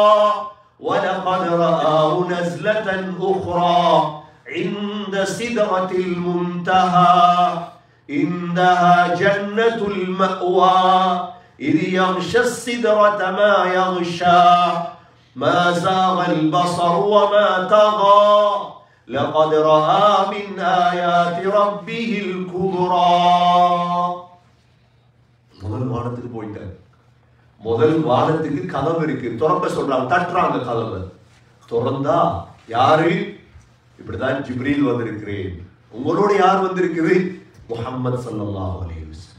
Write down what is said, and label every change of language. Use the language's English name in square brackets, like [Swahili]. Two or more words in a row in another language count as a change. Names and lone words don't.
[Arabic] ولقد رآه نزلة أخرى عند سدرة المنتهى إنها جنة المأوى إذ يغشى السدرة ما يغشى ما زاغ البصر وما طغى لقد رأى من آيات ربه الكبرى. [Tamil] முதல் வானத்துக்கு போயிட்டார். முதல் வானத்துக்கு கதவு இருக்கு. திறக்க சொல்றாங்க, தட்டுறாங்க கதவை. திறந்தா யாரு? இப்படிதான் ஜிப்ரீல் வந்திருக்கிறேன். உங்களோட யார் வந்திருக்குது? முஹம்மது [Arabic] صلى الله عليه وسلم.